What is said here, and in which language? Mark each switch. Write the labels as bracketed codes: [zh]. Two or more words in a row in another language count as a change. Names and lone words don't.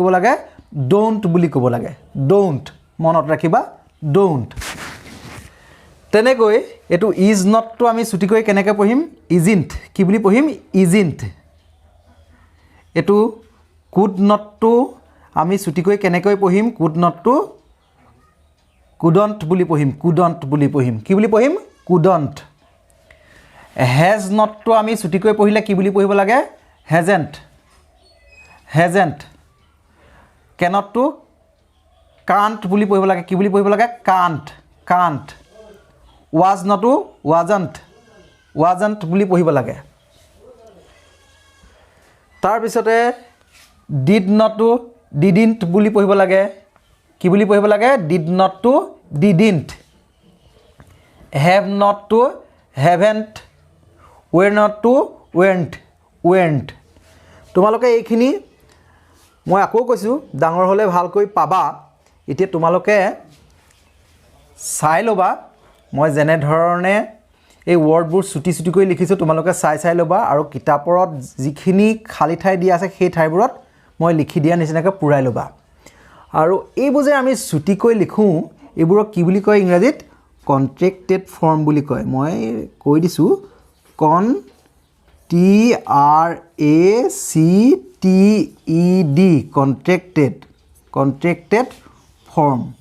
[as] ক'ব লাগে ডোন্ট বুলি ক'ব লাগে ডোন্ট মনত ৰাখিবা ডোন্ট তেনেকৈ এটো [en] is notটো [as] আমি ছুটিকৈ কেনেকৈ পঢ়িম ইজন্ট কি বুলি পঢ়িম ইজন্ট এটো [en] could notটো [as] আমি ছুটিকৈ কেনেকৈ পঢ়িম [en] could notটো [as] কুডন্ট বুলি পঢ়িম কি বুলি পঢ়িম কুডন্ট [en] has notটো [as] আমি ছুটিকৈ পঢ়িলে কি বুলি পঢ়িব লাগে হেজেন্ট কেনটটো কান্ট বুলি পঢ়িব লাগে কি বুলি পঢ়িব লাগে কান্ট [en] was notটো [as] wasn't বুলি পঢ়িব লাগে তাৰ পিছতে [en] did notটো [as] didn't বুলি পঢ়িব লাগে কি বুলি পঢ়িব লাগে [en] did notটো didn't have notটো haven't were notটো weren't [as] তোমালোকে এইখিনি মই আকৌ কৈছো ডাঙৰ হলে ভালকৈ পাবা এতিয়া তোমালোকে চাই লবা মই যেনে ধৰণে এই ওয়াৰ্ডবোৰ ছুটি লিখিছো তোমালোকে চাই লবা আৰু কিতাপৰত যিখিনি খালি ঠাই দিয়া আছে সেই ঠাইবোৰত মই লিখি দিয়া নিচিনাকৈ পুৰাই লবা আৰু এইবোৰ যে আমি ছুটিকৈ লিখো এইবোৰক কি বুলি কয় ইংৰাজীত [en] contracted form [as] বুলি কয় মই কৈ দিছো [en] TRACTED contracted form